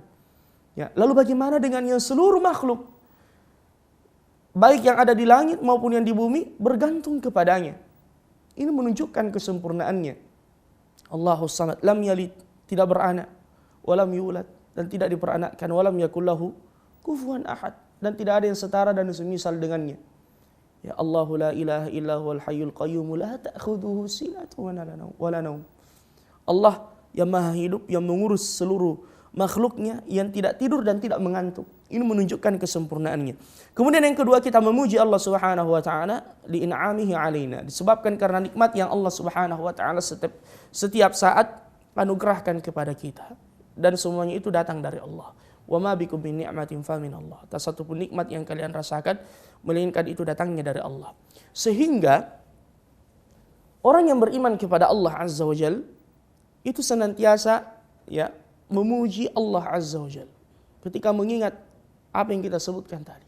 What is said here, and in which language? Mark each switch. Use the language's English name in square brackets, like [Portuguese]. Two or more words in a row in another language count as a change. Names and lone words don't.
[Indonesian] Ya, lalu bagaimana dengan yang seluruh makhluk, baik yang ada di langit maupun yang di bumi, bergantung kepadanya? Ini menunjukkan kesempurnaannya. [Arabic] الله الصمد لم يلد, [Indonesian] tidak beranak, [Arabic] ولم يولد, [Indonesian] dan tidak diperanakkan, [Arabic] ولم يكن له كفوا أحد, [Indonesian] dan tidak ada yang setara dan semisal dengannya. Ya, [Arabic] الله لا إله إلا هو الحي القيوم لا تأخذه سنة ولا نوم. [Indonesian] Allah yang Maha Hidup, yang mengurus seluruh makhluknya, yang tidak tidur dan tidak mengantuk. Ini menunjukkan kesempurnaannya. Kemudian yang kedua, kita memuji Allah [Arabic] سبحانه وتعالى لإنعامه علينا, [Indonesian] disebabkan karena nikmat yang Allah [Arabic] سبحانه وتعالى [Indonesian] setiap saat anugerahkan kepada kita, dan semuanya itu datang dari Allah. [Arabic] وما بكم من نعمة فمن الله. [Indonesian] Tak satu pun nikmat yang kalian rasakan melainkan itu datangnya dari Allah. Sehingga orang yang beriman kepada Allah [Arabic] عز وجل [Indonesian] itu senantiasa, ya, memuji Allah [Arabic] عز وجل [Indonesian] ketika mengingat apa yang kita sebutkan tadi.